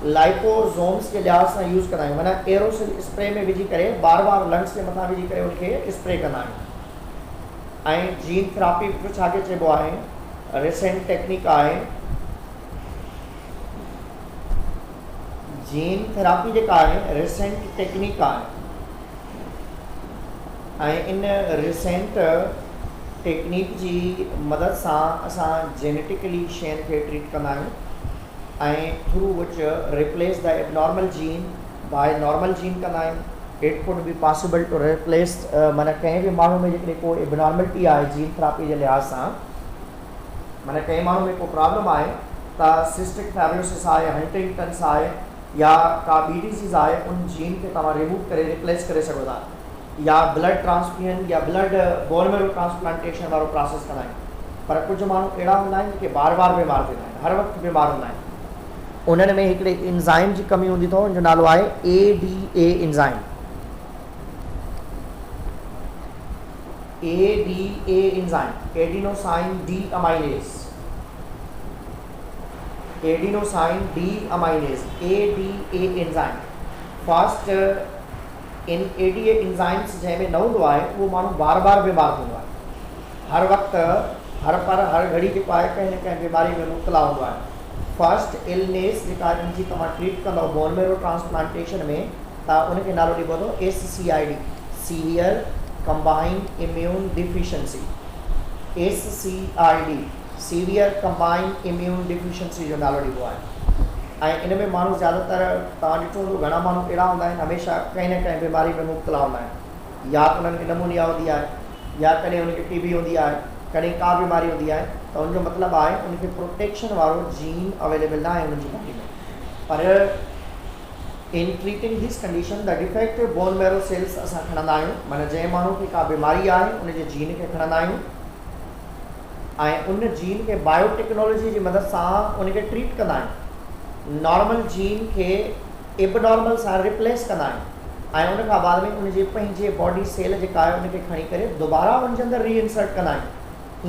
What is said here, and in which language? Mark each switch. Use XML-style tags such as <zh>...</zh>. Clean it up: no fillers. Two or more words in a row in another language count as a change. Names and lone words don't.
<sd>लाइपोसोम्स के लिहाज सां यूज़ कंदा आहियूं, माना</sd> <en>aerosol spray</en> <sd>में विझी करे बार बार लंग्स के मथां विझी करे उनखे स्प्रे कंदा आहियूं। ऐं</sd> <en>gene therapy</en> <sd>बि छाखे चइबो आहे,</sd> <en>recent technique</en> <sd>आहे।</sd> <en>gene therapy</en> <sd>जेका आहे</sd> <en>recent technique</en> <sd>आहे ऐं इन</sd> <en>recent technique</en> <sd>जी मदद सां असां जेनेटिकली शयुनि खे ट्रीट कंदा आहियूं ऐं</sd> <en>through which replace the abnormal gene by normal gene</en> <sd>कंदा आहियूं।</sd> <en>it could be possible to replace</en> <sd>माना कंहिं बि माण्हू में जेकॾहिं को एबनॉर्मलिटी आहे</sd> <en>gene therapy</en> <sd>जे लिहाज सां, माना कंहिं माण्हू में को प्रॉब्लम आहे त</sd> <en>cystic fibrosis</en> <sd>आहे, हंटिंगटन्स आहे या का ॿी डिसीज़ आहे, उन जीन खे तव्हां रिमूव करे रिप्लेस करे सघो था, या</sd> <en>blood transfusion</en> <sd>या</sd> <en>blood bone marrow transplantation</en> <sd>वारो प्रोसेस कंदा आहियूं। पर कुझु माण्हू अहिड़ा हूंदा आहिनि जेके बार बार बीमार थींदा आहिनि, हर वक़्तु बीमार हूंदा आहिनि। उन्हनि में हिकिड़े एंजाइम जी कमी हूंदी अथव, हुनजो नालो आहे</sd> <en>ADA enzyme. ADA enzyme, adenosine deaminase, adenosine deaminase, ADA enzyme. first in ADA enzymes</en> <sd>जंहिंमें न हूंदो आहे उहो माण्हू बार बार बीमार थींदो आहे, हर वक़्तु हर घड़ी जेको आहे कंहिं न कंहिं बीमारी में मुब्तला हूंदो आहे।</sd> <en>first illness</en> <sd>जेका इनजी तव्हां ट्रीट कंदव</sd> <en>bone marrow transplantation</en> <sd>में, त उनखे नालो ॾिबो अथव</sd> <en>SCID, severe combined immune deficiency. SCID, severe combined immune deficiency</en> <sd>जो नालो ॾिबो आहे। ऐं इन में माण्हू ज़्यादातर तव्हां ॾिठो हूंदो घणा माण्हू अहिड़ा हूंदा आहिनि हमेशह कंहिं न कंहिं बीमारी में मुब्तला हूंदा आहिनि, या त उन्हनि खे नमूनिया हूंदी आहे, या कॾहिं उनखे TB हूंदी आहे, कॾहिं का बीमारी हूंदी आहे, त उनजो मतिलबु आहे उनखे प्रोटेक्शन वारो</sd> <en>gene available</en> <sd>न आहे उनजी बॉडी में। पर</sd> <en>in treating this condition the defective bone marrow cells</en> <sd>असां खणंदा आहियूं, माना जंहिं माण्हू खे का बीमारी आहे उनजे जीन खे खणंदा आहियूं ऐं उन जीन खे बायोटेक्नोलॉजी जी मदद सां उनखे ट्रीट कंदा आहियूं।</sd> <en>normal gene</en> <sd>खे एबनॉर्मल सां रिप्लेस कंदा आहियूं ऐं उन खां बाद में उनजे पंहिंजे</sd> <en>body cell</en> <sd>जेका आहे उनखे खणी करे दुबारा उनजे अंदरि रीइंसर्ट कंदा आहियूं।</sd>